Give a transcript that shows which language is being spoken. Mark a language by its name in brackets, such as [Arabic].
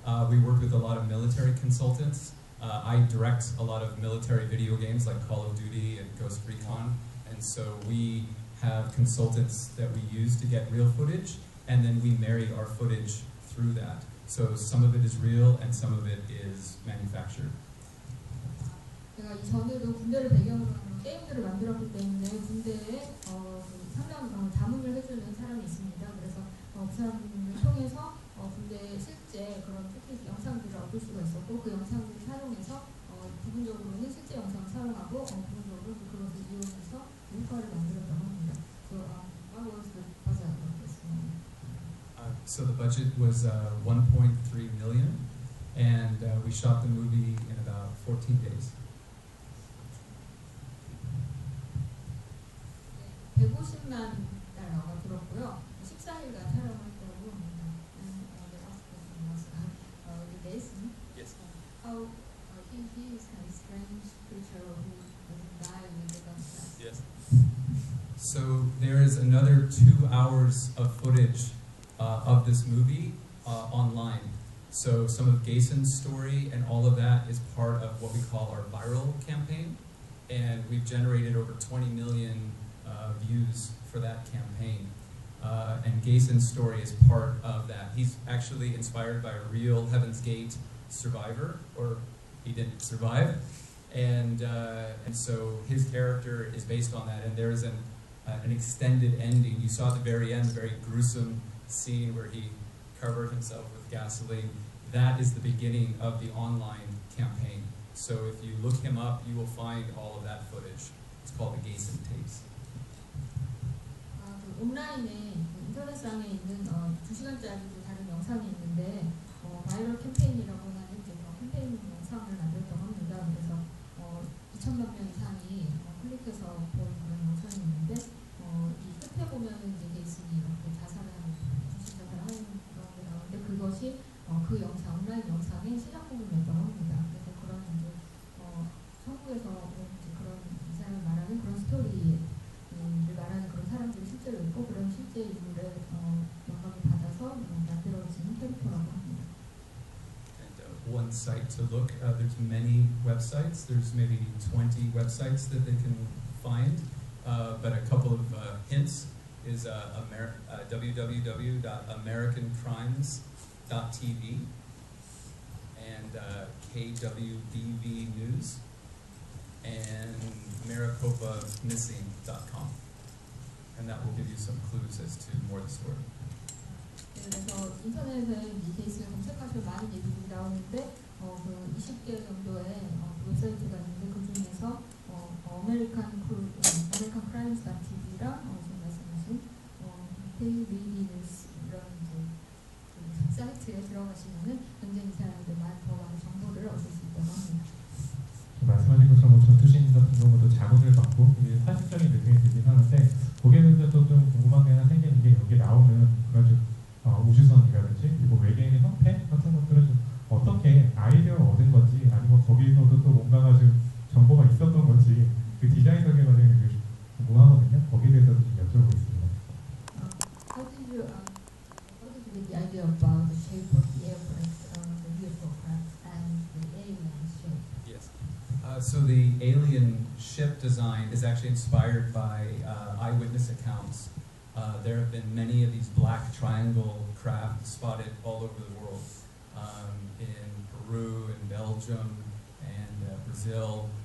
[English] We worked with a lot of military consultants. I direct a lot of military video games like Call of Duty and Ghost Recon, and so we have consultants that we use to get real footage, and then we marry our footage through that. So some of it is real and some of it is manufactured. [Korean] 제가 이전에도 군대를 배경으로 하는 게임들을 만들었기 때문에 군대에 상당 자문을 해주는 사람이 있습니다. 그래서 그 사람을 통해서 군대에 실제 그런 특히 영상들을 얻을 수가 있었고 그 영상들을 사용해서 부분적으로는 실제 영상을 사용하고 부분적으로 그것을 이용해서 효과를 만들었다고 합니다. [English] So what was the budget of this movie? So the budget was 1.3 million, and we shot the movie in about 14 days. [Korean] 150만 달러가 들었고요. 14일간 촬영했다고 합니다. [English] And the last question was the Jason. Yes. How he is a strange creature who doesn't die with the gunshot. Yes. So there is another 2 hours of footage of this movie online. So some of Gason's story and all of that is part of what we call our viral campaign, and we've generated over 20 million views for that campaign. And Gason's story is part of that. He's actually inspired by a real Heaven's Gate survivor, or he didn't survive. And so his character is based on that, and there is an extended ending. You saw at the very end, a very gruesome scene where he covered himself with gasoline. That is the beginning of the online campaign. So if you look him up, you will find all of that footage. It's called the Gason tapes. [Korean] 온라인에 인터넷상에 있는 2시간짜리 다른 영상이 있는데 바이럴 캠페인이라고 하는 캠페인 영상을 만들었다고 합니다. 그래서 2천만 명 이상이 클릭해서 본 그런 영상이 있는데 이 끝에 보면은 이제 게이슨이 이렇게 자살을 하는 그런 게 나오는데 그것이 그 영상 온라인 영상의 시작 부분이었다고 합니다. 그래서 그런 이제 천국에서 이제 그런 이 사람을 말하는 그런 스토리를 말하는 그런 사람들이 실제로 있고 그런 실제 인물의 영감을 받아서 만들어진 캐릭터라고 합니다. [English] One site to look. There's many websites. There's maybe 20 websites that they can find. But a couple of hints is www.americancrimes.tv and KWBV News and MaricopaMissing.com. And that will give you some clues as to more of the story. [Korean] 그래서 인터넷에 이 케이스를 검색하시면 많은 얘기들이 나오는데 그 20개 정도의 웹사이트가 있는데 그 중에서 아메리칸 크라임스 TV랑 지금 말씀하신 KBB 뉴스 이런 이제 그 사이트에 들어가시면은 굉장히 이 사람들 더 많은 정보를 얻을 수 있다고 합니다. 말씀하신 것처럼 전투신 같은 경우도 자문을 받고 이게 사실적인 느낌이 들긴 하는데 거기에 대해서 또 좀 궁금한 게 하나 생기는 게 여기 나오는 그런 우주선이라든지 그리고 외계인의 형태 같은 것들은 좀 어떻게 아이디어를 얻은 건지 아니면 거기서도 또 뭔가가 좀 정보가 있었던 건지 그 디자인적인 과정이 되게 궁금하거든요. 거기에 대해서도 좀 여쭤보겠습니다. [English] How did you get the idea about the shape of the aircraft, the vehicle craft, and the alien shape? Yes. So the alien ship design is actually inspired by eyewitness accounts. There have been many of these black triangle craft spotted all over the world, in Peru, in Belgium, and Brazil.